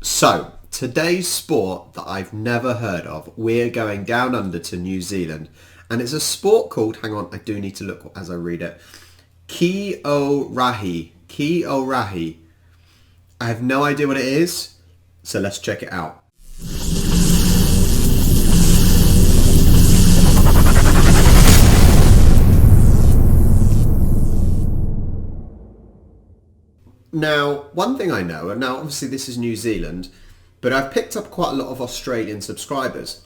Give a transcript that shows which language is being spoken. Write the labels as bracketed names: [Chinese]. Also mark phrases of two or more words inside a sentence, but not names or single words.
[English] So, today's sport that I've never heard of, we're going down under to New Zealand. And it's a sport called, hang on, I do need to look as I read it, Ki-O-Rahi. Ki-O-Rahi. I have no idea what it is, so let's check it out. Now, one thing I know, and now obviously this is New Zealand, but I've picked up quite a lot of Australian subscribers.